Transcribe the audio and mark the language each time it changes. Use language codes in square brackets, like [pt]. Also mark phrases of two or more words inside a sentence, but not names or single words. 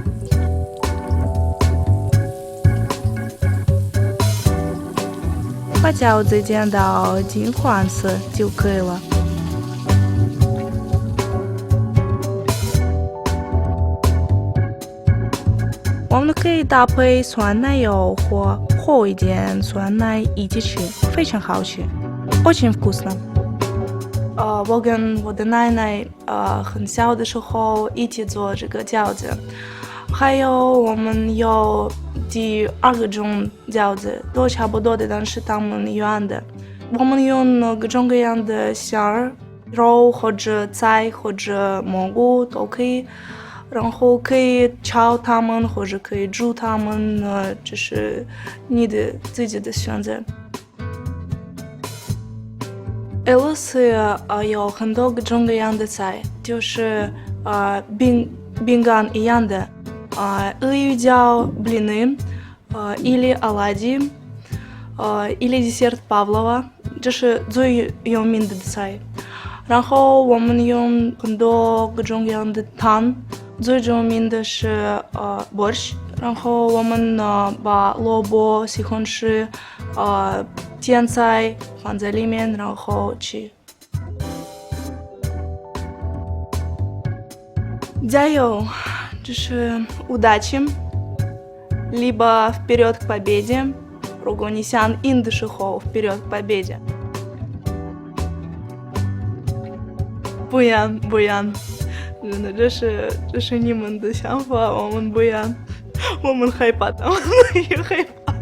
[zh] 把饺子煎到金黄色就可以了。我们可以搭配酸奶油或和一点酸奶一起吃，非常好吃 ， [ru] очень вкусно。 [zh] 我跟我的奶奶很小的时候一起做这个饺子，还有我们有第2个种饺子，都差不多的，但是它们圆的。我们用各种各样的馅儿，肉或者菜或者蘑菇都可以。然后可以炒它们，或者可以煮它们，这是你的自己的选择。俄罗斯有很多各种各样的菜，就是饼干一样的，俄语叫 [ru] блины，или оладьи，или десерт Павлова， [zh] 这是最有名的菜。然后我们用很多各种各样的糖。最著名的是борщ，然后我们把萝卜、西红柿、甜菜放在里面，然后吃。加油，就是 [ru] удачи，либо вперед к победе， [zh] 如果你想赢的时候 ， [ru] вперед к победе。 [zh] 不一样，不一样，真的，这是你们的想法，我们不一样，我们害怕的，我们也害怕。